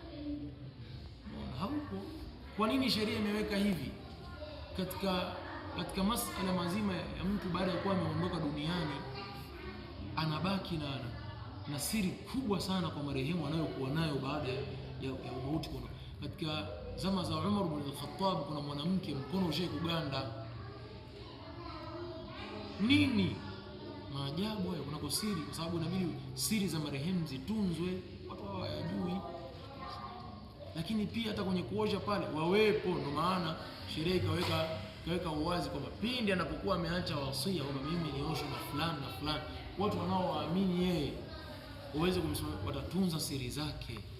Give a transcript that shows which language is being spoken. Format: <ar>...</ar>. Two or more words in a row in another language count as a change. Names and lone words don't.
<sw>Kwa nini sheria imeweka hivi? Katika masuala mazima ya mtu baada ya kuwa ameondoka duniani, anabaki na siri kubwa sana kwa marehemu anayokuwa nayo baada ya mauti. Katika zama za Umar ibn al-Khattab kuna mwanamke mkono ushe kuganda. Nini maajabu hayo? Kuna siri, kwa sababu inabidi siri za marehemu zitunzwe, watu hawajui. Lakini pia hata kwenye kuosha pale wawepo, ndio maana sheria ikaweka uwazi kwamba pindi anapokuwa ameacha wasia kwamba mimi nioshe na fulani na fulani, watu wanaoamini yeye waweze kumsimamia, watatunza siri zake.</sw>